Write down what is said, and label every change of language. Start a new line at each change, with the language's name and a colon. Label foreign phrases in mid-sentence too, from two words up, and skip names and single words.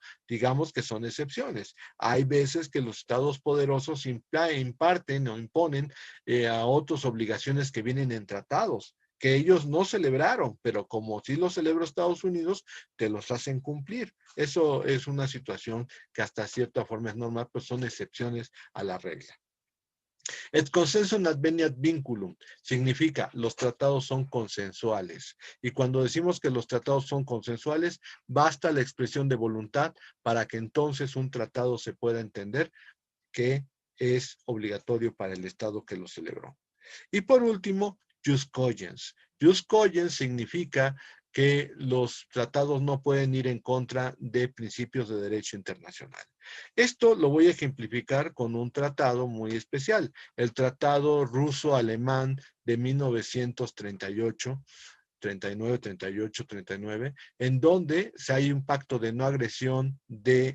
Spanish: Digamos que son excepciones. Hay veces que los estados poderosos imparten o imponen a otros obligaciones que vienen en tratados, que ellos no celebraron, pero como sí lo celebró Estados Unidos, te los hacen cumplir. Eso es una situación que hasta cierta forma es normal, pues son excepciones a la regla.
Latin: Et consensus adveniat vinculum
Spanish: significa los tratados son consensuales. Y cuando decimos que los tratados son consensuales, basta la expresión de voluntad para que entonces un tratado se pueda entender que es obligatorio para el Estado que lo celebró. Y por último,
Latin: jus cogens. Jus cogens
Spanish: significa que los tratados no pueden ir en contra de principios de derecho internacional. Esto lo voy a ejemplificar con un tratado muy especial, el Tratado Ruso-Alemán de 1938, 39, 38, 39, en donde se hay un pacto de no agresión de